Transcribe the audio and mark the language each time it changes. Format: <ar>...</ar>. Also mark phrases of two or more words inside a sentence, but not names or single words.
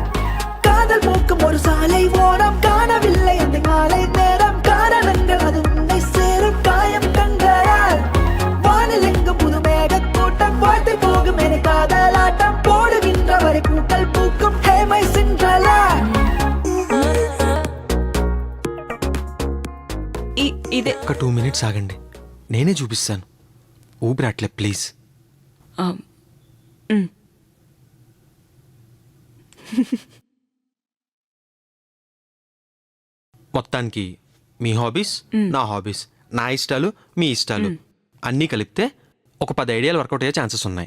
<ta>காதல் போக்கும் ஒரு சாலை ஓரம் காணவில்லை அந்த மாலை நேரம், காரணங்கள் அது உன்னை சேரும் காயம் கண்களால். வானில் எங்கும் புது மேக கூட்டம் வாழ்த்து போகும் என காதலாட்டம் போடுகின்ற வரை பூக்கள் பூக்கும் ஹேமை சென்றலா.</ta> <te>ఇదే ఒక 2 minutes ఆగండి, నేనే చూపిస్తాను. ఊపిరాట్లే ప్లీజ్. మొత్తానికి మీ హాబీస్, నా హాబీస్, నా ఇష్టాలు, మీ ఇష్టాలు అన్నీ కలిపితే ఒక 10 ఐడియాలు వర్కౌట్ అయ్యే ఛాన్సెస్ ఉన్నాయి.</te>